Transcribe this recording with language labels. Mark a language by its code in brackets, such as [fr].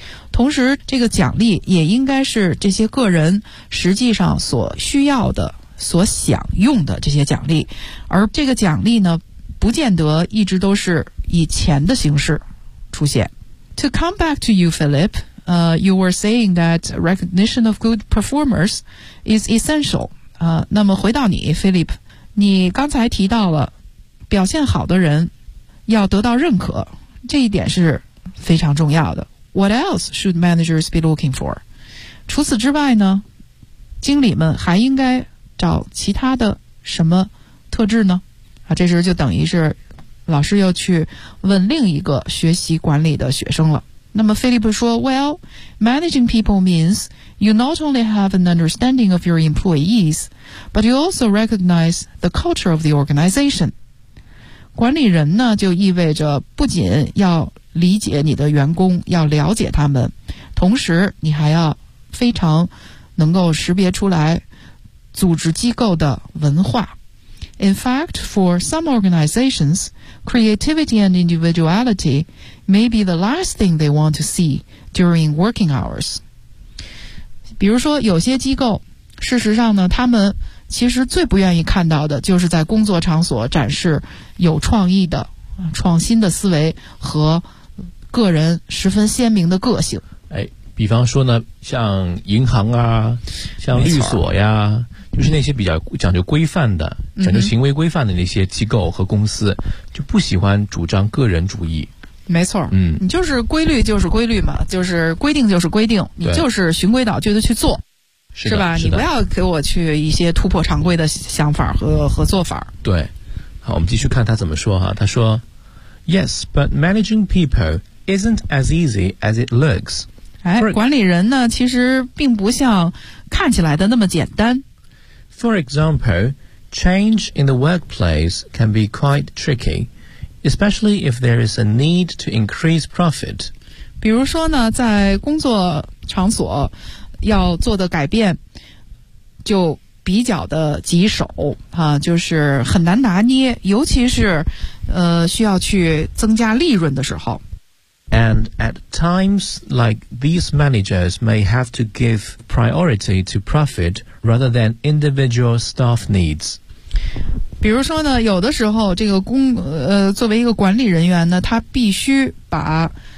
[zh] 同时这个奖励也应该是这些个人实际上所需要的，所享用的这些奖励，而这个奖励呢不见得一直都是以钱的形式出现。 [en] To come back to you, Philip, you were saying that recognition of good performers is essential. [zh] 那么回到你 Philip, 你刚才提到了表现好的人要得到认可，这一点是非常重要的。 [en] What else should managers be looking for? [zh] 除此之外呢，经理们还应该找其他的什么特质呢？这时就等于是老师又去问另一个学习管理的学生了。那么菲利普说 [en] Well, managing people means you not only have an understanding of your employees, but you also recognize the culture of the organization. [zh] 管理人呢就意味着不仅要理解你的员工，要了解他们，同时你还要非常能够识别出来组织机构的文化。 [en] In fact, for some organizations, creativity and individuality may be the last thing they want to see during working hours. [zh] 比如说有些机构，事实上呢，他们其实最不愿意看到的就是在工作场所展示有创意的、创新的思维和个人十分鲜明的个性。哎，比方说呢，像银行啊，像律所呀，就是那些比较讲究规范的、讲究行为规范的那些机构和公司、就不喜欢主张个人主义。没错，你就是规律就是规律嘛，就是规定就是规定，你就是循规蹈矩的去做，是吧？是，你不要给我去一些突破常规的想法和做法。对，好，我们继续看他怎么说哈。他说 [en] Yes, but managing people isn't as easy as it looks. [zh] 哎，管理人呢其实并不像看起来的那么简单。 [en] For example, change in the workplace can be quite tricky, especially if there is a need to increase profit. [zh] 比如说呢，在工作场所要做的改变就比较的棘手啊，就是很难拿捏，尤其是需要去增加利润的时候。 [en] And at times like these managers may have to give priority to profit rather than individual staff needs. [zh] 比如说呢，有的时候这个工作为一个管理人员呢，他必须把